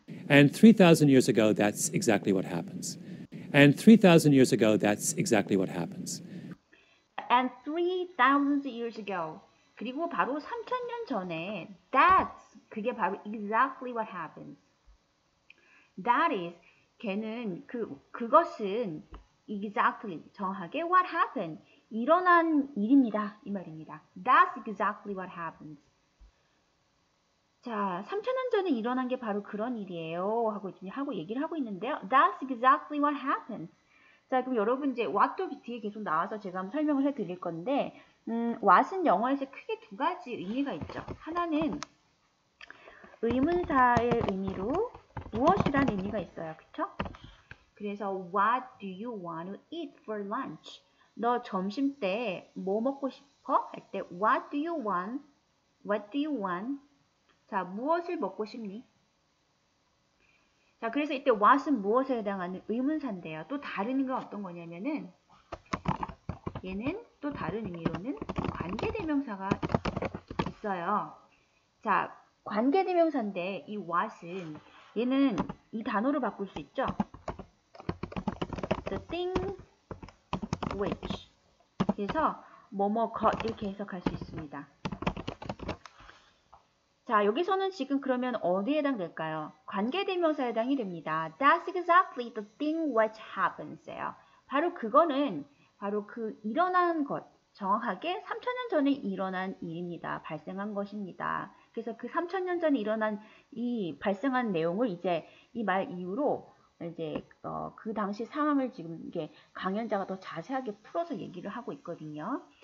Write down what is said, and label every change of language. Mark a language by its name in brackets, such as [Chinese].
[English] And 3,000 years ago, that's exactly what happens. And 3,000 years ago, that's exactly what happens. And 3,000 years ago. [Korean] 그리고 바로 3,000년 전에 그게 바로 [English] exactly what happens. That is, [Korean] 걔는 그것은 exactly, 정확하게 [English] what happened, [Korean] 일어난 일입니다. 이 말입니다. [English] That's exactly what happens. [Korean] 자, 3,000년 전에 일어난 게 바로 그런 일이에요. 하고 얘기를 하고 있는데요. [English] That's exactly what happens. [Korean] 자, 그럼 여러분 이제 what도 뒤에 계속 나와서 제가 한번 설명을 해 드릴 건데, what은 영어에서 크게 두 가지 의미가 있죠. 하나는 의문사의 의미로 무엇이란 의미가 있어요. 그쵸? [English] 그래서 what do you want to eat for lunch? [Korean] 너 점심 때 뭐 먹고 싶어? 할 때 [English] what do you want? What do you want? 자, [Korean] 무엇을 먹고 싶니? 자, 그래서 이때 what은 무엇에 해당하는 의문사인데요. 또 다른 의미가 어떤 거냐면은 얘는 또 다른 의미로는 관계대명사가 있어요. 자, 관계대명사인데 이 what은 얘는 이 단어로 바꿀 수 있죠. [English] The thing which. [Korean] 그래서 뭐뭐 것 이렇게 해석할 수 있습니다. 자, 여기서는 지금 그러면 어디에 해당될까요? 관계대명사에 해당이 됩니다. [English] That's exactly the thing which happens예요. [Korean] 바로 그거는 바로 그 일어난 것, 정확하게 3,000년 전에 일어난 일입니다. 발생한 것입니다. 그래서 그 3,000년 전에 일어난 이 발생한 내용을 이제 이 말 이후로 이제 그 당시 상황을 지금 이게 강연자가 더 자세하게 풀어서 얘기를 하고 있거든요.